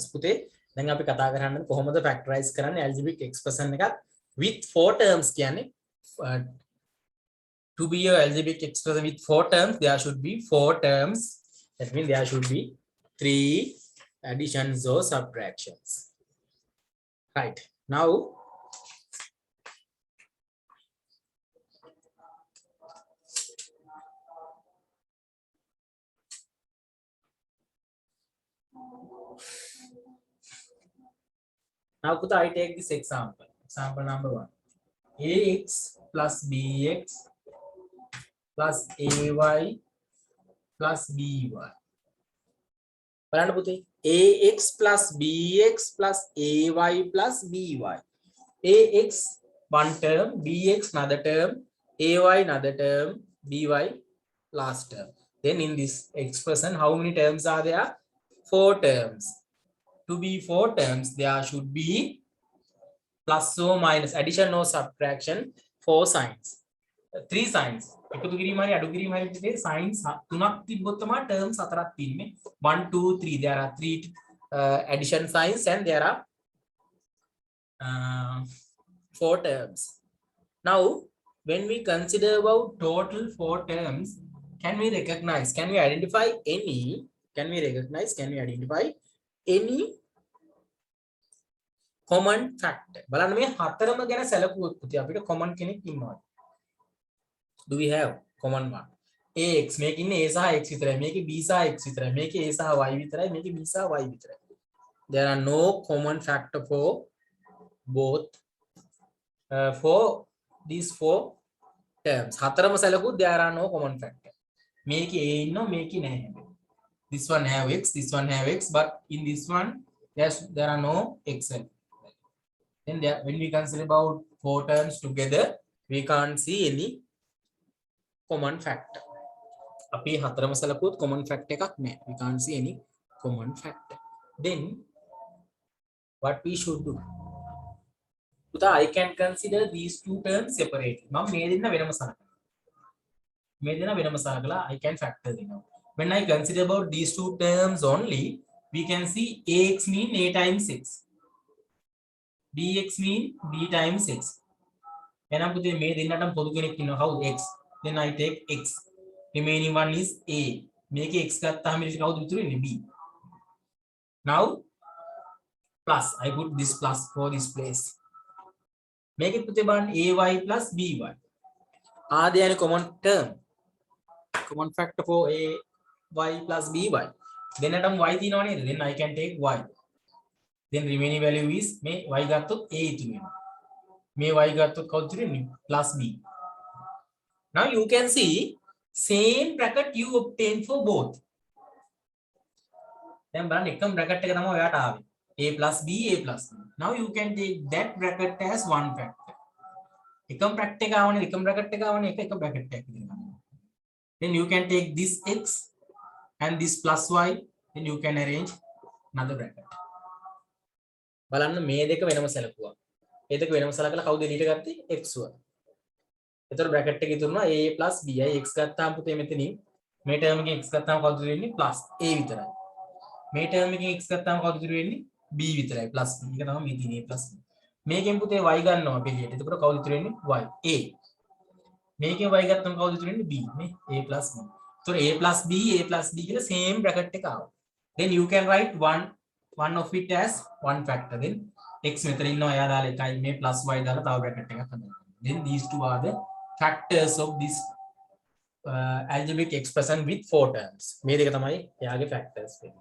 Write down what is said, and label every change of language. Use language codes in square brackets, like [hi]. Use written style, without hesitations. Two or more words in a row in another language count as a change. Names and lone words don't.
[si] පුතේ දැන් අපි කතා කරන්නේ කොහොමද [en] factorize කරන්නේ algebraic expression එකක් with 4 terms කියන්නේ to be a algebraic expression with 4 terms there should be 4 terms. That means there should be 3 additions or subtractions. Right. Now Now, I take this example. Example number 1. Ax plus bx plus ay plus by. [si] බලන්න පුතේ [en] ax plus bx plus ay plus by. Ax one term, bx another term, ay another term, by last term. Then in this expression, how many terms are there? 4 terms. To be 4 terms, there should be plus or minus, addition or subtraction, 4 signs. 3 signs. [si] එකතු කිරීම හරි අඩු කිරීම හරි විදිහේ signs තුනක් තිබ්බොත් තමයි terms හතරක් තියෙන්නේ. [en] 1 2 3 there are 3 addition signs and there are 4 terms. Now when we consider about total 4 terms, can we identify any common factor? [si] බලන්න මේ හතරම ගැන සැලකුවොත් පුතේ අපිට common කෙනෙක් ඉන්නවා. [en] Do we have common one? Ax [si] මේක ඉන්නේ a සහ x විතරයි, මේකේ b සහ x විතරයි, මේකේ a සහ y විතරයි, මේකේ b සහ y විතරයි. [en] There are no common factor for both for these 4 terms. [si] හතරම සැලකුවොත් [en] there are no common factor. [si] මේකේ a ඉන්නවා, මේකේ නැහැ. [en] This one have x, this one have x, but in this one there are no x. Then when we consider about 4 terms together, we can't see any common factor. [si] අපි හතරම සලකුවොත් [en] common factor [si] එකක් නැහැ. [en] We can't see any common factor. Then what we should do? [si] පුතා [en] I can consider these 2 terms separately. [si] මම මේ දෙන්න වෙනම සලකලා [en] I can factor them out. When I consider about these 2 terms only, we can see ax mean a times x, bx mean b times x. [si] එහෙනම් පුතේ මේ දෙන්නටම පොදු කෙනෙක් ඉන්නවා. [en] How? X. Then I take x. Remaining one is a. [si] මේකේ x ගත්තාම ඉතින් කවුද ඉතුරු වෙන්නේ? b. [en] Now plus I put this plus for this place. [si] මේකේ පුතේ බලන්න [en] ay plus by. Are there any common term? Common factor for ay plus by. [si] දෙන්නටම y තියෙනව නේද? [en] Then I can take y. Then remaining value is [si] මේ y ගත්තොත් a ඉතුරු වෙනවා. මේ y ගත්තොත් කවුද ඉතුරු වෙන්නේ? [en] plus b. Now you can see same bracket you obtain for both. [si] දැන් බලන්න එකම bracket එක තමයි ඔයාට ආවේ. [en] a plus b, a plus b. Now you can take that bracket as one factor. [si] එකම bracket එක ආවනේ, එකම bracket එක ආවනේ, එක bracket එකක් විදිහට ගන්නවා. [en] Then you can take this x and this plus y, then you can arrange another bracket. [si] බලන්න මේ දෙක වෙනම සැලකුවා. මේ දෙක වෙනම සැලකලා කවුද එළියට ගත්තේ? [en] x one. [si] එතකොට bracket එකේ ඉතුරුනවා [en] a plus b. [si] x ගත්තාම පුතේ මෙතනින් මේ term එකෙන් x ගත්තාම කවුද ඉතුරු වෙන්නේ? [en] plus a විතරයි. [si] මේ term එකෙන් x ගත්තාම කවුද ඉතුරු වෙන්නේ? b විතරයි. [en] plus b. [si] ඒක තමයි මේ තියෙන්නේ [en] plus b. [si] මේකෙන් පුතේ y ගන්නවා අපි එළියට. එතකොට කවුද ඉතුරු වෙන්නේ? y. a. මේකෙන් y ගත්තම කවුද ඉතුරු වෙන්නේ? b. මේ [en] a plus b. [si] එතකොට [en] a plus b [si] කියලා same bracket එක ආවා. [en] Then you can write one of it as one factor. Then x [si] මෙතන ඉන්නවා එයා දාලා එකයි, මේ [en] plus y [si] දාලා තව bracket එකක් හදනවා. [en] Then these two are the factors of this algebraic expression with 4 terms. [si] මේ දෙක තමයි එයාගේ factors වෙන්නේ.